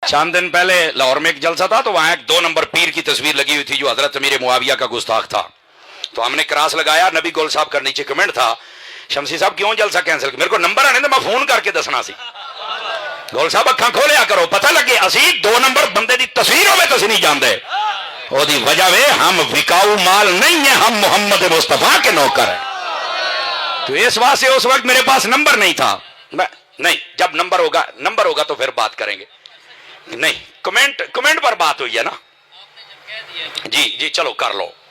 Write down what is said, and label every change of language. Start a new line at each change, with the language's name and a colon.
Urdu: چند دن پہلے لاہور میں ایک جلسہ تھا تو وہاں ایک 2 نمبر پیر کی تصویر لگی ہوئی تھی جو حضرت امیر معاویہ کا گستاخ تھا. تو ہم نے کراس لگایا, نبی گول صاحب کا نیچے کمنٹ تھا, شمسی صاحب کیوں جلسہ کینسل کیا؟
Punjabi: میرے کو نمبر آنے تو میں فون کر کے دسنا سی. گول صاحب اکھاں کھولیا کرو, پتہ لگے اسی 2 نمبر بندے دی تصویر ہوے تو نہیں جاندے. او دی وجہ وے
Urdu: ہم وکاؤ مال نہیں ہیں, ہم محمد مصطفیٰ کے نوکر ہیں. تو اس واسطے اس وقت میرے پاس نمبر نہیں تھا. نہیں, جب نمبر ہوگا تو پھر بات کریں گے. نہیں, کمنٹ پر بات ہوئی ہے نا. جی چلو کر لو.